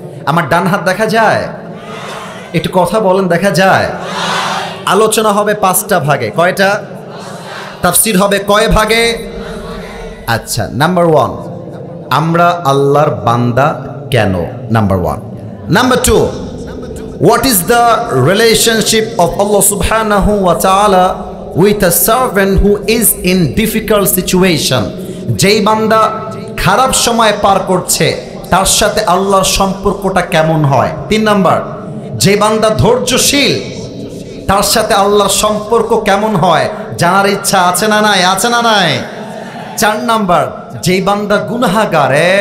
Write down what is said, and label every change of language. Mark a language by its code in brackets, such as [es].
[bn] আমার ডান হাত দেখা যায়? একটু কথা বলেন, দেখা যায়? আলোচনা হবে 5টা ভাগে। কয়টা? তাফসীর হবে কয় ভাগে? আচ্ছা, নাম্বার 1, আমরা আল্লাহর বান্দা কেন? Number 1। [en] Number 2, what is the relationship of Allah subhanahu wa ta'ala with a servant who is in difficult situation? [bn] যেই বান্দা খারাপ সময় পার করছে, তার সাথে আল্লাহর সম্পর্কটা কেমন হয়? 3 নাম্বার, যে বান্দা ধৈর্যশীল, তার সাথে আল্লাহর সম্পর্ক কেমন হয়? জানার ইচ্ছা আছে না নাই? আছে না নাই? 4 নাম্বার, যেই বান্দা গুনাহগার।